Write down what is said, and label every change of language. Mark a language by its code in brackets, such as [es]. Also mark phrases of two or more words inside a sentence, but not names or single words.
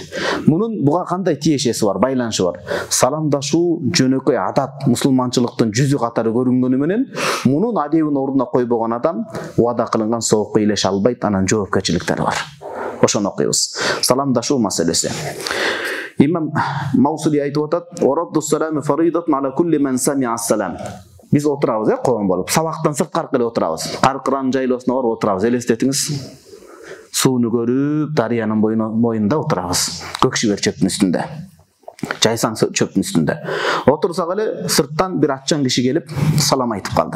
[ky] Буга кандай тиешеси бар, байланышы бар? Саламдашуу жөнөкөй адат, мусулманчылыктын жүзү катары көрүнгөнү менен, мунун адебин ордуна койбогон адам убада кылынган соокко илеше албайт, анан жоопкерчиликтери бар. Ошону окуйбуз. Саламдашуу маселеси. Имам Маусули айтып атат: [ar] "ورد السلام فريضة على كل من سمع السلام." [ky] Биз отурабыз, коом болуп, сабактан сырткары эле отурабыз. Каркыран жайлоосуна барып отурабыз, элестетиңиз. Сууну көрүп, дарыянын боюнда отурабыз. Көкшүбөр чөптүн үстүндө. Жайсан чөптүн үстүндө. Отурсак эле сырттан бир атчан киши келип салам айтып калды.